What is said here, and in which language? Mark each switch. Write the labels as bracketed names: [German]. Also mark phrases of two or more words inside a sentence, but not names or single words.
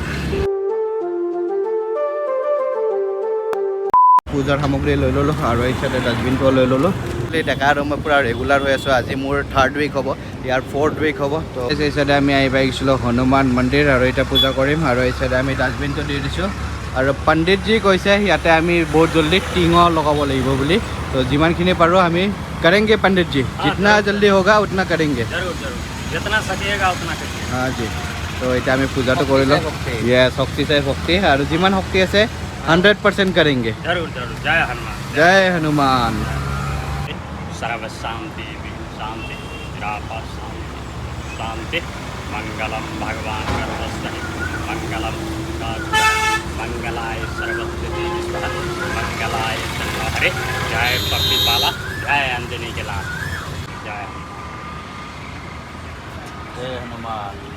[Assamese] পূজাৰ সামগ্ৰী লৈ ল'লোঁ আৰু এই চাইডে ডাষ্টবিনটো লৈ ল'লোঁ ডেকা আৰু মই পূৰা ৰেগুলাৰ হৈ আছোঁ আজি মোৰ [English] 3rd week [Assamese] হ'ব ইয়াৰ [English] 4th week [Assamese] হ'ব তো এই চাইডে আমি আহি পাইছিলোঁ হনুমান মন্দিৰ আৰু এতিয়া পূজা কৰিম আৰু এই চাইডে আমি ডাষ্টবিনটো দি দিছোঁ আৰু পণ্ডিতজী কৈছে ইয়াতে আমি বহুত জল্দি টিঙো লগাব লাগিব বুলি তো যিমানখিনি পাৰোঁ আমি কৰেংগে পণ্ডিতজী [Hindi] जितना जल्दी होगा उतना करेंगे जितना सकिएगा उतना करिए हाँ जी तो [Assamese] এতিয়া আমি পূজাটো কৰিলোঁ শক্তি চাই ভক্তি আৰু যিমান শক্তি আছে 100% करेंगे [Hindi] जरूर जरूर जय हनुमान सर्व शांति शांति निरापद शांति शांति मंगलम भगवान मंगलम मंगलाय सर्वसिद्धि मंगलाय हरे जय प्रतिपाला जय अंजनी के लाल जय हनुमान